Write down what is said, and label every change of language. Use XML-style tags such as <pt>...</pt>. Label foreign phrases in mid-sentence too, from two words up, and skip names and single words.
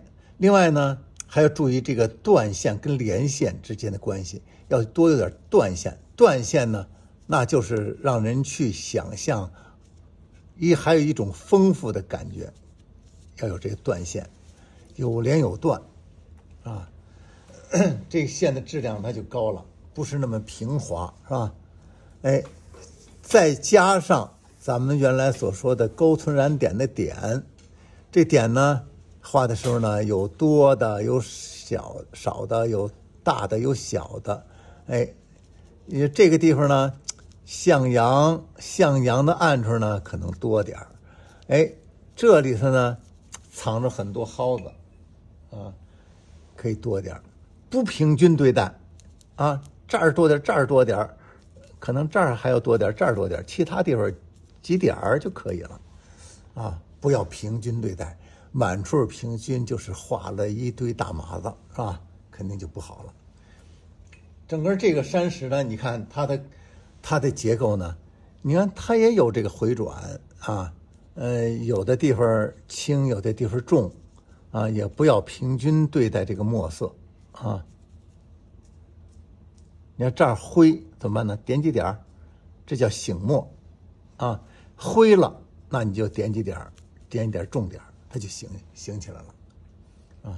<zh>另外呢，還要注意這個斷線跟連線之間的關係，要多有點斷線。斷線呢，那就是讓人去想象，還有一種豐富的感覺，要有這個斷線，有連有斷啊，這個線的質量它就高了，不是那麼平滑，是吧？再加上咱們原來所說的勾存染點的點，這點呢畫的時候呢，有多的，有少的，有大的，有小的，這個地方呢，向陽的暗處呢可能多點兒，這裡頭呢藏着很多蒿子啊，可以多點兒，不平均對待啊，這兒多點，這兒多點，可能這兒還要多點，這兒多點，其他地方幾點兒就可以了啊，不要平均對待，滿處平均就是畫了一堆大麻子，是吧？肯定就不好了。整個這個山石呢，你看它的結構呢，你看它也有這個回轉啊，有的地方輕，有的地方重啊，也不要平均對待這個墨色啊。你看這兒灰怎麼辦呢？點幾點，這叫醒墨啊。灰了，那你就點幾點，點一點重點，它就醒起來了啊。</zh>